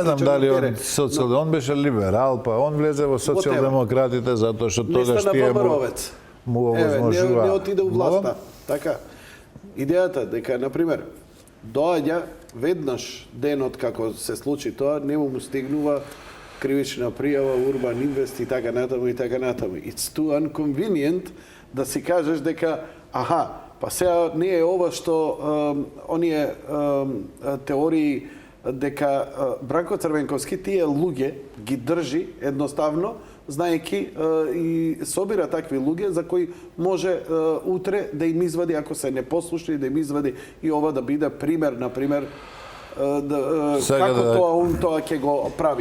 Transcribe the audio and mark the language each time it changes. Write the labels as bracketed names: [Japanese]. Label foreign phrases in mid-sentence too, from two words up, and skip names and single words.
[Macedonian] Не знам дали он беше либерал, па он влезе во социјалдемократите затоа што тогаш тие му овозможува. Не отиде у власта. Така. Идејата дека, например, доаѓа веднаш денот како се случи тоа, не му стигнува кривична пријава, Урбан Инвест и така натаму и така натаму. [English] It's too inconvenient [Macedonian] да си кажеш дека па сега не е ова што оние теории дека Бранко Црвенковски тие луѓе ги држи едноставно, знаејќи и собира такви луѓе за кои може утре да им извади, ако се непослушни, да им извади и ова да биде пример, например, како тоа ќе го прави.